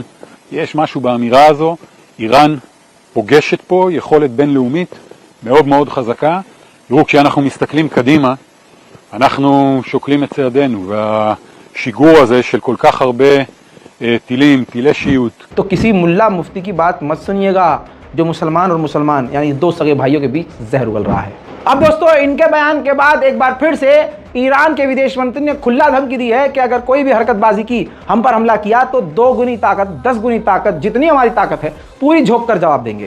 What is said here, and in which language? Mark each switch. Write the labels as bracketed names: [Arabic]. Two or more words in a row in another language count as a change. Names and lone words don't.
[Hebrew] יש משהו באמירה הזו, איראן פוגשת פה יכולת בינלאומית מאוד מאוד חזקה. תראו, כשאנחנו מסתכלים קדימה, אנחנו שוקלים את צעדינו, והשיגור הזה של כל כך הרבה טילים, טילי שיוט. [Hindi] तो किसी मुल्ला मुफ्ती की बात मत सुनिएगा, जो मुसलमान और मुसलमान यानी दो सगे भाइयों के बीच जहर उगल रहा है। अब दोस्तों, इनके बयान के बाद एक बार फिर से ईरान के विदेश मंत्री ने खुला धमकी दी है कि अगर कोई भी हरकतबाजी की, हम पर हमला किया, तो 2 गुनी ताकत, 10 गुनी ताकत, जितनी हमारी ताकत है पूरी झोंक कर जवाब देंगे।